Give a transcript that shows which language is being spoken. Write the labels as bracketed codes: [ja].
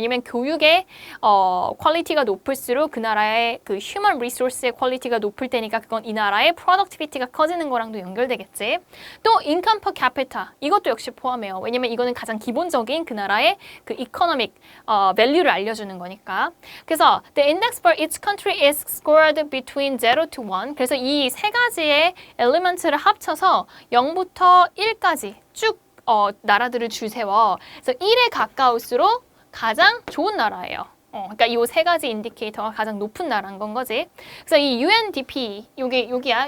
[ko] 왜냐면 교육의 퀄리티가 높을수록 그 나라의 그 human resource의 퀄리티가 높을 테니까 그건 이 나라의 productivity가 커지는 거랑도 연결되겠지. 또 income per capita, 이것도 역시 포함해요. 왜냐면 이거는 가장 기본적인 그 나라의 그 economic value를 알려주는 거니까. [en] 그래서 the index for each country is scored between 0 to 1. [ko] 그래서 이 세 가지의 엘리먼트를 합쳐서 0부터 1까지 쭉 나라들을 줄 세워. 그래서 1에 가까울수록 가장 좋은 나라예요. 그러니까 이 세 가지 인디케이터가 가장 높은 나라인 건 거지. 그래서 이 UNDP, 여기야.